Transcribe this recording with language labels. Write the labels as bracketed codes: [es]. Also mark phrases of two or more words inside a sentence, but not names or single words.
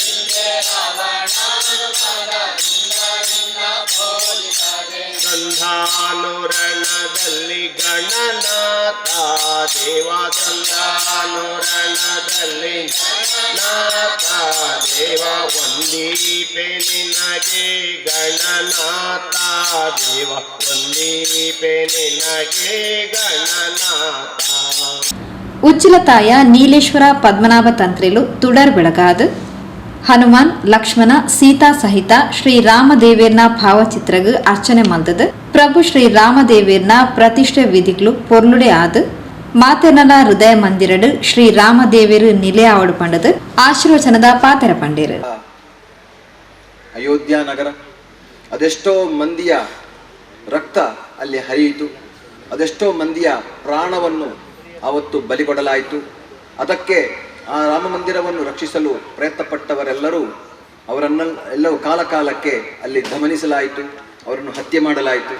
[tcy] ಸಂಧಾನುರಣದಲ್ಲಿ ಗಣನಾಥ ದೇವ ಸಂಧಾನುರಣದಲ್ಲಿ ನಾಥ ದೇವ ವಂದೀಪೆ ನಿನಗೆ ಗಣನಾಥ ದೇವ ವಂದೀಪೆ ನಿನಗೆ ಗಣನಾಥ. ಉಚ್ಚಿಲತಾಯ ನೀಲೇಶ್ವರ ಪದ್ಮನಾಭ ತಂತ್ರಿಲು ತುಡರ್ ಬೆಳಗಾದು ಹನುಮಾನ್ ಲಕ್ಷ್ಮಣ ಸೀತಾ ಸಹಿತ ಶ್ರೀ ರಾಮದೇವೇರ್ನ ಭಾವಚಿತ್ರಗು ಅರ್ಚನೆ ಮಂದದು ಪ್ರಭು ಶ್ರೀ ರಾಮದೇವೇರ್ನ ಪ್ರತಿಷ್ಠೆ ವಿಧಿಗಳು ಪೊರ್ಲುಡೆ ಆದು ಮಾತೆರ್ನಲ ಹೃದಯ ಮಂದಿರಡು ಶ್ರೀ ರಾಮದೇವೇರು ನಿಲೆ ಆವಡು ಪಂಡದು ಆಶೀರ್ವಚನದ ಪಾತೆರ ಪಂಡೇರು. [kn] ಅಯೋಧ್ಯ ನಗರ ಅದೆಷ್ಟೋ ಮಂದಿಯ ರಕ್ತ ಅಲ್ಲಿ ಹರಿಯಿತು, ಅದೆಷ್ಟೋ ಮಂದಿಯ ಪ್ರಾಣವನ್ನು ಅವತ್ತು ಬಲಿಕೊಡಲಾಯಿತು. ಅದಕ್ಕೆ ಆ ರಾಮ ಮಂದಿರವನ್ನು ರಕ್ಷಿಸಲು ಪ್ರಯತ್ನಪಟ್ಟವರೆಲ್ಲರೂ ಅವರನ್ನೆಲ್ಲವೂ ಕಾಲಕಾಲಕ್ಕೆ ಅಲ್ಲಿ ದಮನಿಸಲಾಯಿತು, ಅವರನ್ನು ಹತ್ಯೆ ಮಾಡಲಾಯಿತು.